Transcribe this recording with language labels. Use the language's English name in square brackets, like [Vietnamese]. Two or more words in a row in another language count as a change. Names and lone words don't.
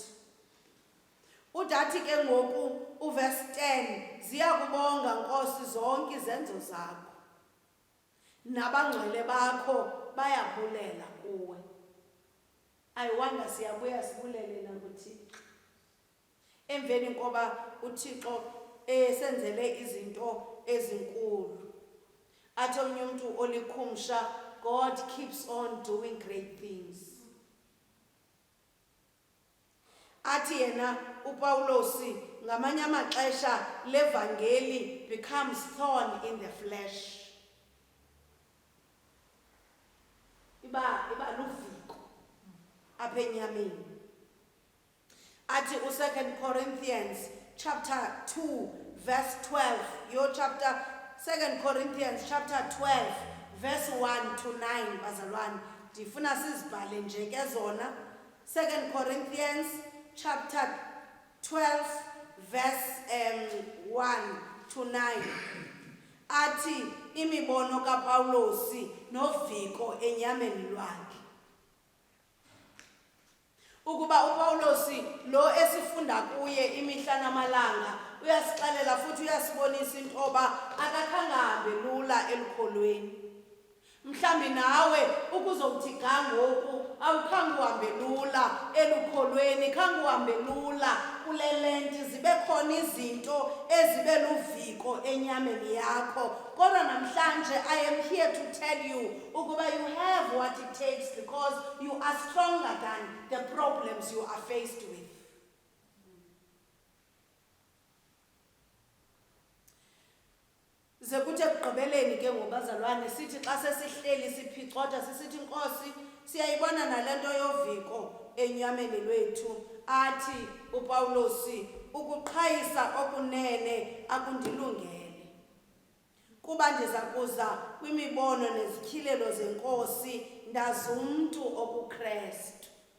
[Xhosa] Udathi ke ngoku uverse 10 ziyakubonga Nkosi zonke izenzo zakho nabangcwele bakho bayabulela kuwe. Ayiwanga siyabuya sibulele na kuThixo. Emveni koba uThixo esenzele izinto ezinkulu. Athi omnye umuntu olikhumsha, [English] God keeps on doing great things. [Xhosa] Athi yena uPawulosi ngamanye amaxesha levangeli [English] becomes thorn in the flesh. [Xhosa] Iba luviko apha enyameni. Athi u2 [English] Corinthians chapter 2 verse 12, your chapter 2 Corinthians chapter 12 verse 1 to 9 [Xhosa] bazalwane ndifuna sizibhale nje ke zona. 2 [English] Corinthians chapter 12 verse 1 to 9 [Xhosa] athi imibono kaPawulosi noviko enyameni lwakhe. Ukuba uPawulosi lo esifunda kuye imihla namalanga uyasixelela futhi uyasibonisa intoba akakhangahambe lula elukholweni. Mhlambi nawe ukuzowuthi ga ngoku awukhange uhambe lula elukholweni, khange uhambe lula kule lenti, zibe khona izinto ezibe luviko enyameni yakho. Kodwa namhlanje [English] I am here to tell you [Xhosa] ukuba [English] you have what it takes because you are stronger than the problems you are faced with. [Xhosa] Ze kuthe ekugqibeleni ke ngobazalwane sithi xa sesihleli siphicotha sisithi Nkosi siyayibona nalento yoviko enyameni lwethu. Athi uPawulosi ukuqhayisa okunene akundilungele kuba ndiza kuza kwimibono nezityhilelo zeNkosi ndazumntu okuKristu.